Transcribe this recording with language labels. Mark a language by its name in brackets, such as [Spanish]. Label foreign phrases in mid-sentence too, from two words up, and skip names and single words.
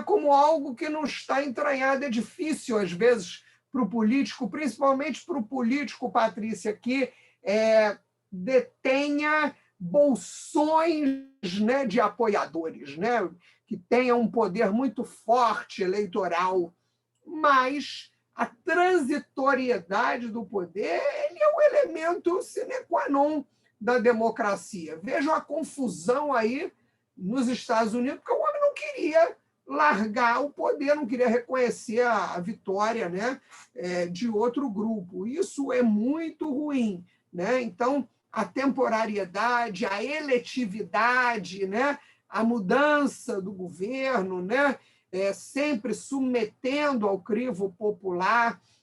[Portuguese] Como algo que não está entranhado. É difícil, às vezes, para o político, principalmente para o político, Patrícia, que detenha bolsões, né, de apoiadores, né, que tenham um poder muito forte eleitoral, mas a transitoriedade do poder ele é um elemento [Latin] sine qua non [Portuguese] da democracia. Vejam a confusão aí nos Estados Unidos, porque o homem não queria largar o poder, não queria reconhecer a vitória, né, de outro grupo. Isso é muito ruim, né? Então, a temporariedade, a eletividade, né, a mudança do governo, né, sempre submetendo ao crivo popular.